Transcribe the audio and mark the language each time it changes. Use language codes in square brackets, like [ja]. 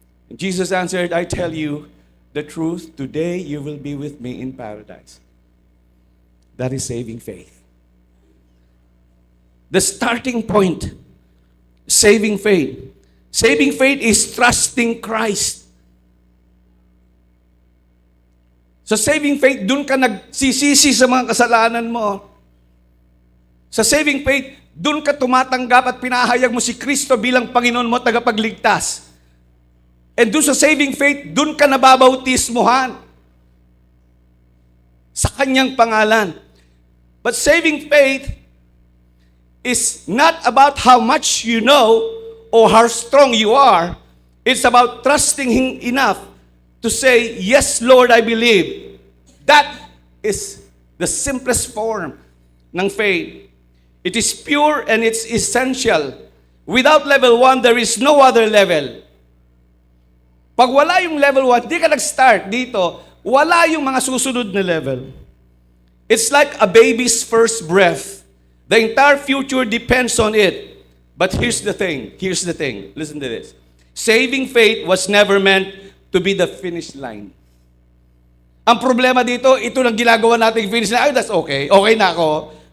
[en] And Jesus answered, I tell you the truth, today you will be with me in paradise. That is saving faith. The starting point, saving faith. Saving faith is trusting Christ. [tl] Sa saving faith, dun ka nagsisisi sa mga kasalanan mo. Sa saving faith, dun ka tumatanggap at pinahayag mo si Kristo bilang Panginoon mo, tagapagligtas. And dun sa saving faith, dun ka nababautismohan sa Kanyang pangalan. [en] But saving faith is not about how much you know or how strong you are. It's about trusting Him enough to say, yes, Lord, I believe. That is the simplest form ng faith. It is pure and it's essential. Without level 1, there is no other level. [tl] Pag wala yung level 1, di ka nag-start dito, wala yung mga susunod na level. [en] It's like a baby's first breath. The entire future depends on it. But here's the thing. Listen to this. Saving faith was never meant to be the finish line. [tl] Ang problema dito, ito lang ginagawa natin finish line. Ay, [en] that's okay. [tl] Okay na ako.